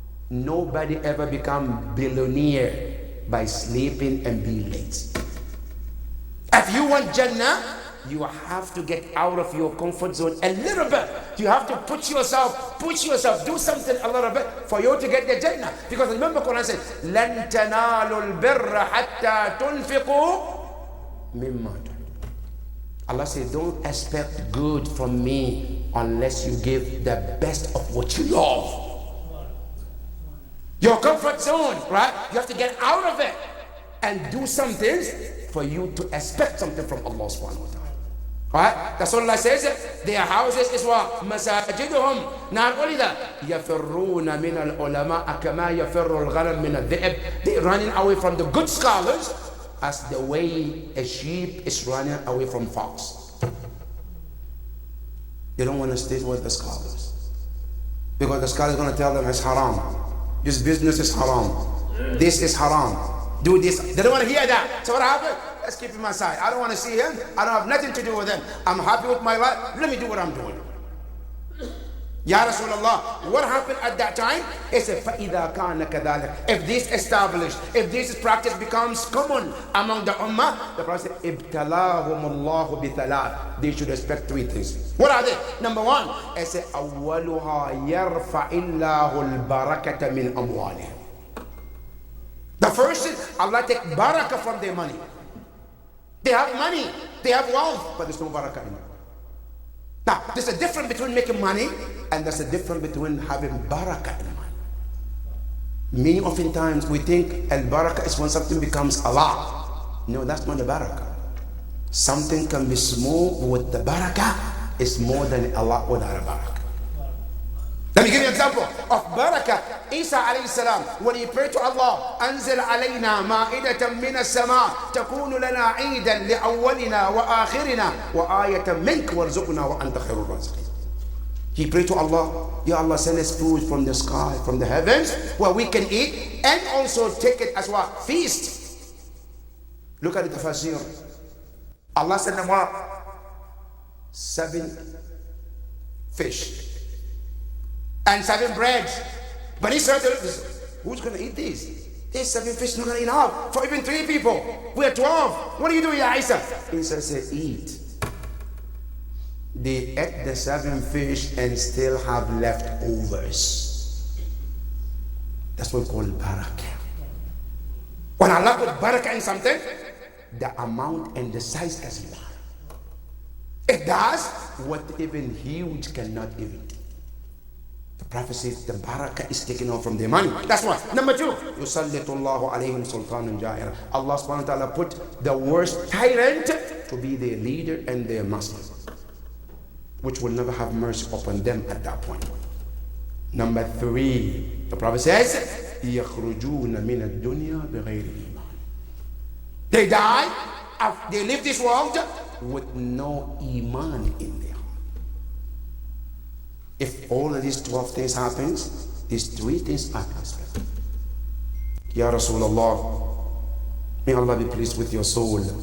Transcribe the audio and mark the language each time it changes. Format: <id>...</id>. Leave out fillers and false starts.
<en>Nobody ever become billionaire by sleeping and being late. If you want Jannah, you have to get out of your comfort zone a little bit. You have to push yourself, do something a little bit for you to get the Jannah. Because remember Quran said,</en> <ar>لَن تَنَالُوا الْبِرَّ حَتَّى تُنْفِقُوا مِمَّا تُحِبُّونَ.</ar> <en>Allah said, don't expect good from me unless you give the best of what you love. Your comfort zone, right? You have to get out of it and do some things for you to expect something from Allah subhanahu wa ta'ala. Right? That's what Allah says. Their houses is what? Masajiduhum. Not only that,</en> <ar>يَفِرُّونَ مِنَ الْعُلَمَاءَ كَمَا يَفِرُّ الْغَنَمْ مِنَ الذِّئِبِ.</ar> <en>They're running away from the good scholars as the way a sheep is running away from fox. They don't want to stay with the scholars. Because the scholar is going to tell them it's haram. This business is haram. This is haram. Do this. They don't want to hear that. So what happened? let's keep him aside. I don't want to see him. I don't have nothing to do with him. I'm happy with my life. Let me do what I'm doing. Ya Rasulullah, what happened at that time? He said,</en> <ar>فَإِذَا كَانَ كَذَلِكَ.</ar> <en>If this established, if this practice becomes common among the ummah, the Prophet said,</en> <ar>ابْتَلَاهُمُ اللَّهُ بِثَلَاثٍ.</ar> <en>They should expect three things. What are they? Number one, he said,</en> <ar>أَوَّلُهَا يَرْفَعِ اللَّهُ الْبَرَكَةَ مِنْ أَمْوَالِهِمْ.</ar> <en>The first is, Allah take barakah from their money. They have money, they have wealth, but there's no barakah in it. Now, there's a difference between making money and there's a difference between having barakah in money. Many oftentimes we think al-barakah is when something becomes a lot. No, that's not the barakah. Something can be small with the barakah. It's more than a lot without a barakah. Let me give you an example of barakah. Isa alayhi salam, when he prayed to Allah,</en> <ar>أنزل علينا مائدة من السماء تكون لنا عيدا لأولنا وآخرنا وآية منك وارزقنا وأنت خير الرازقين.</ar> <en>He prayed to Allah, Ya Allah, send us food from the sky, from the heavens, where we can eat and also take it as what? Feast. Look at the tafsir. Allah sent them what? 7 fish and 7 breads. But he said, who's going to eat these? These 7 fish not going to eat enough for even 3 people. We're 12. What are you doing, Ya Isa? Isa said, eat. They ate the 7 fish and still have leftovers. That's what we call barakah. When Allah put barakah in something, the amount and the size doesn't matter. It does what even huge cannot even do. The Prophet says the barakah is taken off from their money. That's one. Number 2,</en> <ar>يُسَلِّطُ اللَّهُ عَلَيْهِمْ سُلْطَانًا جَائِرًا.</ar> <en>Allah subhanahu wa ta'ala put the worst tyrant to be their leader and their master, which will never have mercy upon them at that point. Number 3, the Prophet says,</en> <ar>يَخْرُجُونَ مِنَ الدُّنْيَا بِغَيْرِ إِيمَانٍ.</ar> <en>They die, they leave this world with no iman in them. If all of these 12 things happens, these 3 things are expected. Ya Rasulullah, may Allah be pleased with your soul.</en>